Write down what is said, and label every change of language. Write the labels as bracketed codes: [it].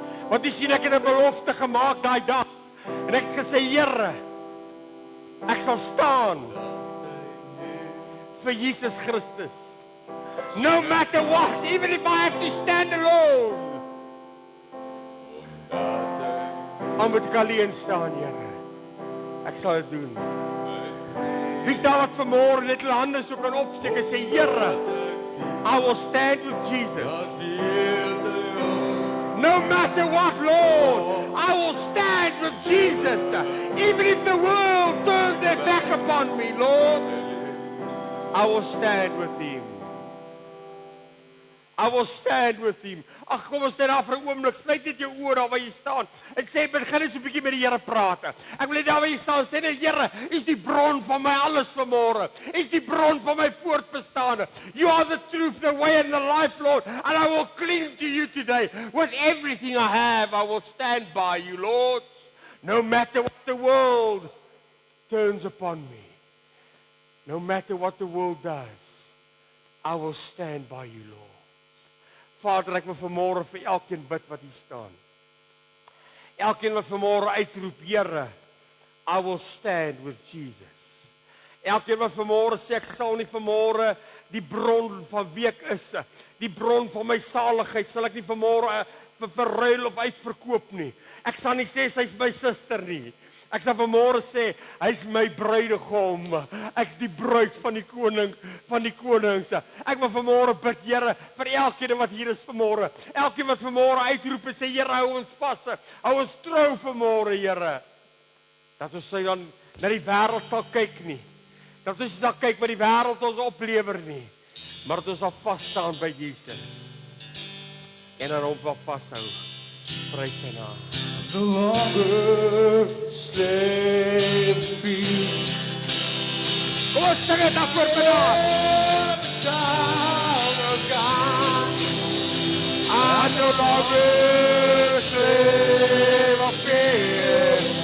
[af] Want jy sien, ek het 'n belofte gemaak daai dag. En ek het gesê, Here, ek sal staan vir Jesus Christus. [en] No matter what, even if I have to stand alone. [af] Al moet ek alleen staan, Here. Ek sal dit doen. Wie is daar wat vanmôre net hulle hande so kan opsteek en sê, Here, [en] I will stand with Jesus. No matter what, Lord, I will stand with Jesus. Even if the world turns their back upon me, Lord, I will stand with him. I will stand with him. [af] Ag, kom ons net daar vir 'n oomblik. Sluit net jou oë daar waar jy staan en sê, begin net so 'n bietjie met die Here praat. Ek wil net daar waar jy staan sê net, Here, is die bron van my alles vanmôre. Is die bron van my voortbestaan. [en] You are the truth, the way and the life, Lord. And I will cling to you today. With everything I have, I will stand by you, Lord. No matter what the world turns upon me. No matter what the world does, I will stand by you, Lord. [af] Vader, ek wil vanmôre vir elkeen bid wat hier staan. Elkeen wat vanmôre uitroep, Here, [en] I will stand with Jesus. [af] Elkeen wat vanmôre sê, ek sal nie vanmôre die bron van wie ek is, die bron van my saligheid, sal ek nie vanmôre verruil of uitverkoop nie. Ek sal nie sê sy's my suster nie. Ek sal vanmôre sê, hy's my bruidegom. Ek's die bruid van die koning, van die konings. Ek wil vanmôre bid, Here, vir elkeen wat hier is vanmôre. Elkeen wat vanmôre uitroep en sê, Here, hou ons vas. Hou ons trou vanmôre, Here. Dat ons sy dan na die wêreld sal kyk nie. Dat ons sal kyk wat die wêreld ons oplewer nie. Maar dat ons sal vas staan by Jesus. En dan hom wil vashou. Prys sy naam. [en] no longer slave free. [af] Kom ons sing dit af voor vandag. [en] Child of God, I'm no longer a slave of fear.